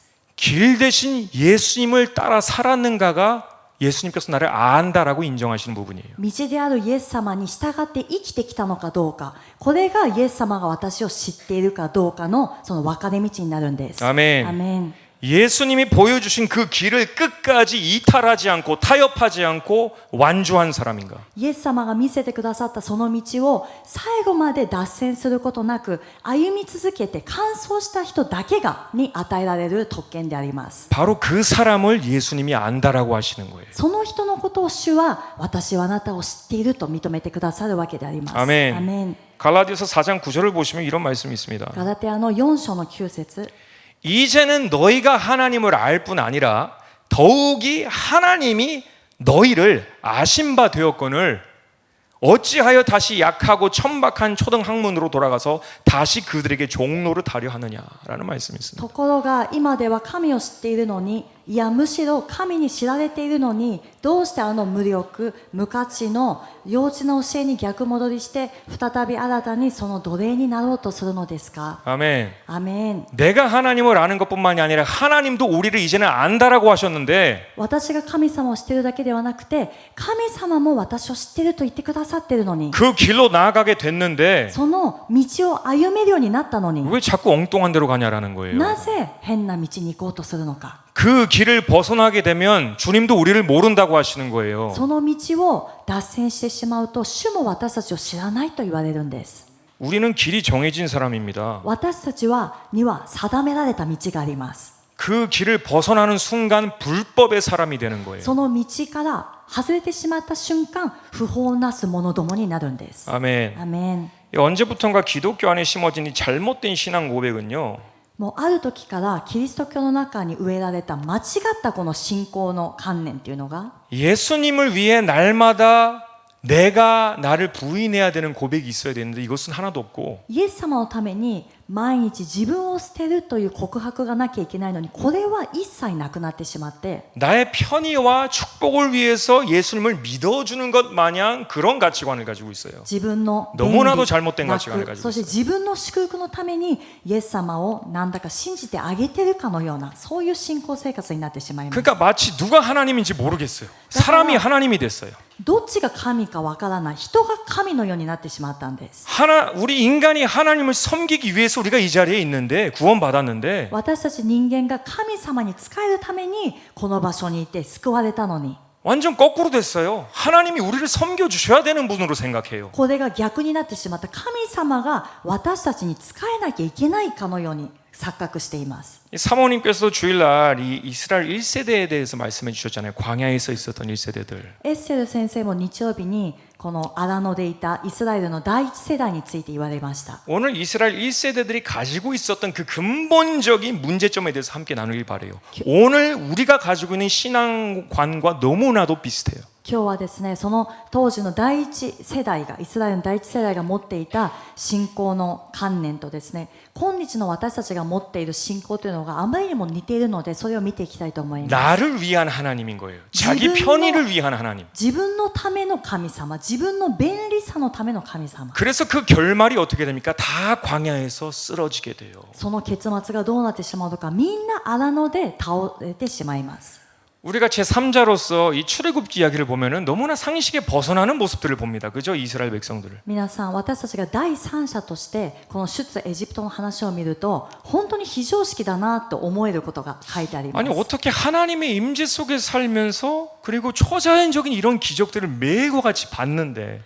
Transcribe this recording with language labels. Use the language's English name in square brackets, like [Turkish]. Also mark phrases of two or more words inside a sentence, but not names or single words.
[Korean] 길 대신 예수님을 따라 살았는가가 예수님께서 나를 안다라고 인정하시는 부분이에요. [Japanese] 道であるイエス様に従って生きてきたのかどうかこれがイエス様が私を知っているかどうかのその分かれ道になるんです。 [Korean] 아멘. [Japanese] アメン。 [Korean] 예수님이 보여주신 그 길을 끝까지 이탈하지 않고 타협하지 않고 완주한 사람인가? [Japanese] イエス様が見せてくださったその道を最後まで脱線することなく歩み続けて完走した人だけがに与えられる特権であります。 [Korean] 바로 그 사람을 예수님이 안다라고 하시는 거예요. [Japanese] その人のことを主は私はあなたを知っていると認めてくださるわけであります。 [Korean] 아멘. [Japanese] アメン。 [Korean] 갈라디아서 4장 9절을 보시면 이런 말씀이 있습니다. [Japanese] ガラテヤの4章の9節 [Korean] 이제는 너희가 하나님을 알 뿐 아니라 더욱이 하나님이 너희를 아신 바 되었거늘 어찌하여 다시 약하고 천박한 초등 학문으로 돌아가서 다시 그들에게 종로를 타려 하느냐라는 말씀이 있습니다. [Japanese] ところが今では神を知っているのにいやむしろ神に知られているのにどうして無力無価値の幼稚な教えに逆戻りして再び新たにその奴隷になろうとするのですか。 [Korean] 아멘. [Japanese] アメン。 [Korean] 내가 하나님을 아는 것뿐만이 아니라 하나님도 우리를 이제는 안다라고 하셨는데 [Japanese] 私が神様を知っているだけではなくて神様も私を知っていると言ってくださっているのに [Korean] 그 길로 나아가게 됐는데 [Japanese] その道を歩めるようになったのに [Korean] 왜 자꾸 엉뚱한 데로 가냐라는 거예요. [Japanese] なぜ変な道に行こうとするのか。 [Korean] 그 길을 벗어나게 되면 주님도 우리를 모른다고 하시는 거예요. [Japanese] その道を脱線してしまうと主も私たちを知らないと言われるんです。 [Korean] 우리는 길이 정해진 사람입니다. [Japanese] 私たちには定められた道があります。 [Korean] 그 길을 벗어나는 순간 불법의 사람이 되는 거예요. [Japanese] その道から外れてしまった瞬間不法なす者どもになるんです。 [Korean] 아멘. [Japanese] アメン。 [Korean] 언제부턴가 기독교 안에 심어진 이 잘못된 신앙 고백은요. [Japanese] もうある時からキリスト教の中に植えられた間違ったこの信仰の観念っていうのが [Korean] 예수님을 위해 날마다 내가 나를 부인해야 되는 고백이 있어야 되는데 이것은 하나도 없고 [Japanese] イエス様のために毎日自分を捨てるという告白がなきゃいけないのにこれは一切なくなってしまって [Korean] 나의 편의와 축복을 위해서 예수님을 믿어주는 것 마냥 그런 가치관을 가지고 있어요. [Japanese] 自分の [Korean] 너무나도 잘못된 가치관을 [Japanese] 楽 [Korean] 가지고 [Japanese] そして [Korean] 있어요. [Japanese] 自分の祝福のためにイエス様をなんだか信じてあげてるかのようなそういう信仰生活になってしまいます。 [Korean] 그러니까 마치 누가 하나님인지 모르겠어요. 사람이 하나님이 됐어요. [Japanese] どっちが神かわからない人が神のようになってしまったんです。 [Korean] 우리 인간이 하나님을 섬기기 위해서 우리가 이 자리에 있는데 구원받았는데 [Japanese] 私たち人間が神様に仕えるためにこの場所にいて救われたのに [Korean] 완전 거꾸로 됐어요. 하나님이 우리를 섬겨주셔야 되는 분으로 생각해요. [Japanese] これが逆になってしまった神様が私たちに仕えなきゃいけないかのように錯覚しています。 [Korean] 사모님께서 주일날 이 이스라엘 1세대에 대해서 말씀해 주셨잖아요. 광야에서 있었던 1세대들. [Japanese] エッセル先生も日曜日にこの荒野でいたイスラエルの第一世代について言われました。 [Korean] 오늘 이스라엘 1세대들이 가지고 있었던 그 근본적인 문제점에 대해서 함께 나누길 바래요. 오늘 우리가 가지고 있는 신앙관과 너무나도 비슷해요. [Japanese] 今日はですね、その当時の第一世代がイスラエルの第一世代が持っていた信仰の観念とですね、今日の私たちが持っている信仰というのがあまりにも似ているので、それを見ていきたいと思います。 [Korean] 나를 위한 하나님인 거예요. 자기 편의를 위한 하나님. [Japanese] 自分のための神様、自分の便利さのための神様。 [Korean] 그래서 그 결말이 어떻게 됩니까? 다 광야에서 쓰러지게 돼요. [Japanese] その結末がどうなってしまうのか、みんな荒野で倒れてしまいます。 [Korean] 우리가 제3자로서 이 출애굽기 이야기를 보면은 너무나 상식에 벗어나는 모습들을 봅니다. 그죠? 이스라엘 백성들을. [Japanese] 皆さん、私たちが第三者としてこの出エジプトの話を見ると本当に非常識だなと思えることが書いてあります。 [Korean] 아니 어떻게 하나님의 임재 속에 살면서 그리고 초자연적인 이런 기적들을 매일같이 봤는데